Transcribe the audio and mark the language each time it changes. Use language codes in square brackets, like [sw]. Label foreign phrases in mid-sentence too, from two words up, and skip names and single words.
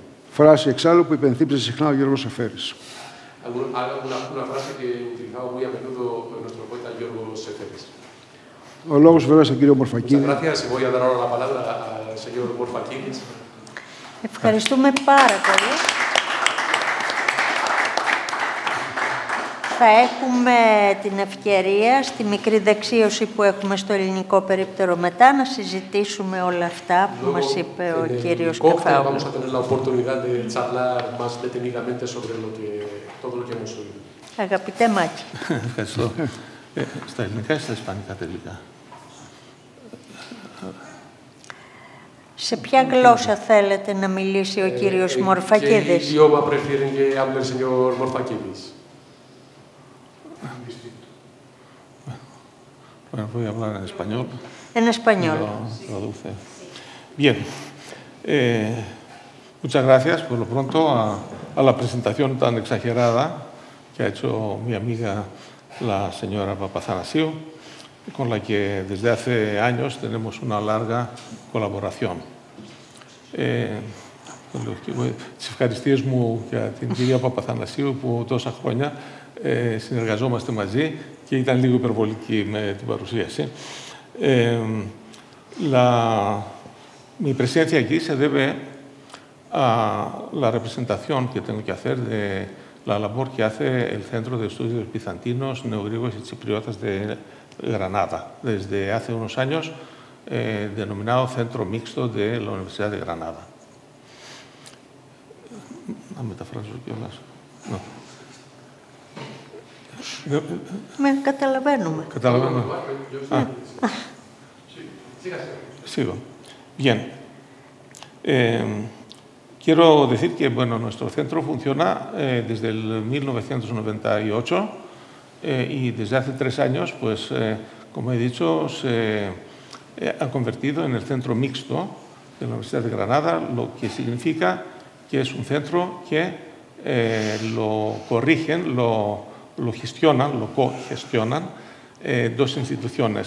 [el] Φράση εξάλλου που υπενθύμιζε συχνά ο Γιώργος Σεφέρης. [es] Una frase que utilizaba muy a menudo nuestro poeta Giorgos Seferis. [el] Ο λόγος βέβαια στον κύριο Μορφακίδη. [es] Muchas gracias y voy a dar ahora la palabra al señor Morfakidis. [el] Ευχαριστούμε πάρα πολύ. Θα έχουμε την ευκαιρία στη μικρή δεξίωση που έχουμε στο ελληνικό περίπτερο μετά να συζητήσουμε όλα αυτά που μας είπε ο κύριος Κεφάουλου. Αγαπητέ Μάκη. Ευχαριστώ. Στα ελληνικά ή στα ισπανικά τελικά? Σε ποια γλώσσα θέλετε να μιλήσει ο κύριος Μορφακίδης? [es] Bueno, voy a hablar en español. En español. Lo traduce. Bien. Muchas gracias por lo pronto a la presentación tan exagerada que ha hecho mi amiga la señora Papazanasiou, con la que desde hace años tenemos una larga colaboración. [el] Τις ευχαριστίες μου για την κυρία Παπαθανασίου που τόσα χρόνια συνεργαζόμαστε μαζί και ήταν λίγο υπερβολική με την παρουσίαση. [es] Mi presencia aquí se debe a la representación que tengo que hacer de la labor que hace el Centro de Estudios Bizantinos, Neogriegos y Chipriotas de Granada, desde hace unos años denominado Centro Mixto de la Universidad de Granada. [el] Να μεταφράσω κιόλας. No. Με καταλαβαίνουμε. Καταλαβαίνουμε. [es] Sigo. Bien. Quiero decir que bueno, nuestro centro funciona desde el 1998 y desde hace 3 años, pues, como he dicho, se ha convertido en el centro mixto de la Universidad de Granada, lo que significa que es un centro que lo corrigen, lo gestionan, lo cogestionan 2 instituciones.